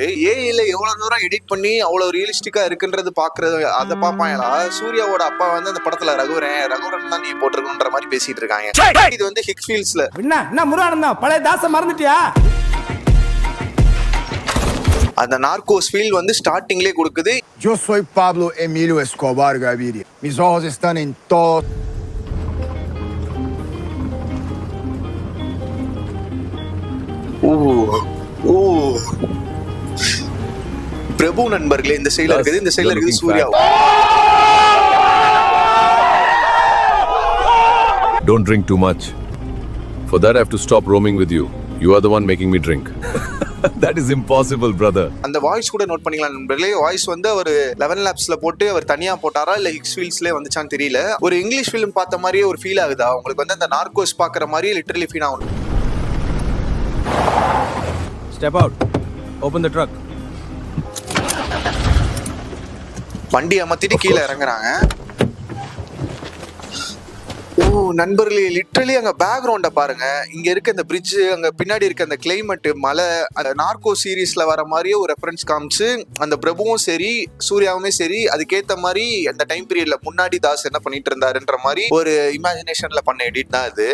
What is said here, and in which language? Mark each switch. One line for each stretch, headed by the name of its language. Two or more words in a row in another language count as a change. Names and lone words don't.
Tamil: ஏஐல எவ்வளவு தூரம் எடிட் பண்ணி அவ்வளவு ரியலிஸ்டிக்கா இருக்குன்றது பாக்குறது அதை பார்ப்பாங்களா. சூர்யாவோட அப்பா வந்து அந்த படத்துல ரகுவரன் தான் நீ போட்டிருக்கணுன்ற மாதிரி பேசிட்டு இருக்காங்க. இது வந்து ஹிக்ஸ்ஃபீல்ட்ஸ்ல என்ன முருகானந்தம் பழைய தாச மறந்துட்டியா? அந்த நார்கோஸ் ஃபீல் வந்து ஸ்டார்டிங்லேயே கொடுக்குது.
Spanish: Yo soy Pablo Emilio Escobar Gaviria. Mis ojos están en todo.
Tamil: பிரபு நண்பர்களே இந்த சைடுல இருக்குது, இந்த சைடுல இருக்குது சூர்யா.
English: Don't drink too much. For that I have to stop roaming with you. You are the one making me drink. That is impossible, brother. அந்த வாய்ஸ் கூட நோட் பண்ணிக்கலாம் நண்பர்களே. வாய்ஸ் வந்து அவர் 11 லேப்ஸ்ல போட்டு அவர் தனியா போட்டாரா இல்ல ஹிக்ஸ்ஃபீல்ட்ஸ்லயே வந்துச்சான்னு தெரியல. ஒரு English film பார்த்த மாதிரியே ஒரு ஃபீல் ஆகுதா உங்களுக்கு? வந்து அந்த நார்கோஸ் பாக்குற மாதிரியே literally feel ஆகும். Step out. Open the truck.
Tamil: வண்டி அமர்த்திட்டு கீழே இறங்குறாங்க. நண்பர்களே லிட்டரலி அங்க பேக்ரவுண்ட பாருங்க. இங்க இருக்க இந்த பிரிட்ஜ், அங்க பின்னாடி இருக்க அந்த கிளைமேட், மலை, அந்த நார்கோ சீரீஸ்ல வர மாதிரியே ஒரு ரெஃபரன்ஸ் காமிச்சு அந்த பிரபுவும் சரி சூர்யாவுமே சரி அதுக்கேத்த மாதிரி அந்த
English: time period
Tamil: முன்னாடி தாஸ் என்ன பண்ணிட்டு இருந்தாருன்ற மாதிரி ஒரு இமேஜினேஷன்ல பண்ண எடிட் தான் இது.